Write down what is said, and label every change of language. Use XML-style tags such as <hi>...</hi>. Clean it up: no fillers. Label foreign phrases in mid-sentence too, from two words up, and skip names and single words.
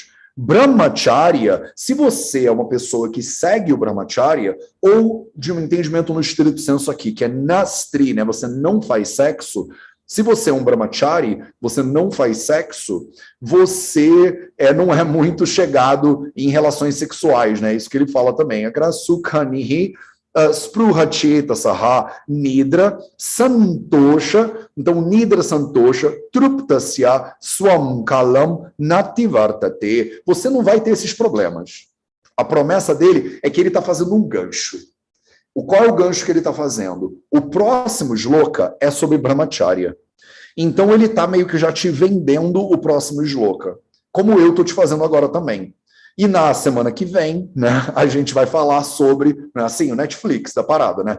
<pt>Brahmacharya, se você é uma pessoa que segue o Brahmacharya, ou de um entendimento no estrito senso aqui, que é nastri, né, você não faz sexo, se você é um brahmachari, você não faz sexo, você não é muito chegado em relações sexuais, né? Isso que ele fala também.</pt> <sa>Agrasukhanihi spruhacheta saha nidra santosha. Então, nidra santosha truptasya swam kalam nativartate.</sa> <pt>Você não vai ter esses problemas. A promessa dele é que ele está fazendo um gancho. Qual é o gancho que ele está fazendo? O próximo shloka é sobre Brahmacharya. Então ele está meio que já te vendendo o próximo shloka. Como eu estou te fazendo agora também. E na semana que vem, né, a gente vai falar sobre, assim, o Netflix da parada, né?</pt>